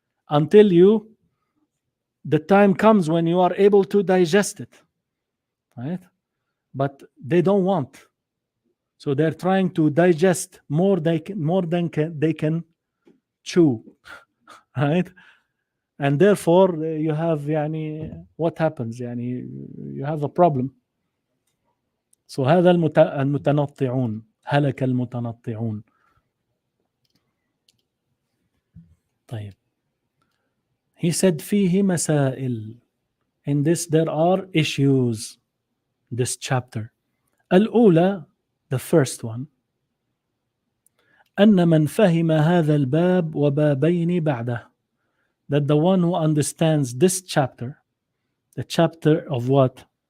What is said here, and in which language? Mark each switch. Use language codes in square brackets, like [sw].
[en] Until the time comes when you are able to digest it, right? But they don't want. So they're trying to digest more than they can chew, right? And therefore you have what happens? You have a problem. [ar] So هذا المتنطعون, هلك المتنطعون. طيب. [en] He said [ar] فيه مسائل. [en] In this there are issues. This chapter. الأولى, the first one, [ar] أن من فهم هذا الباب وبابين بعده, [en] that the one who understands this chapter, the chapter of what?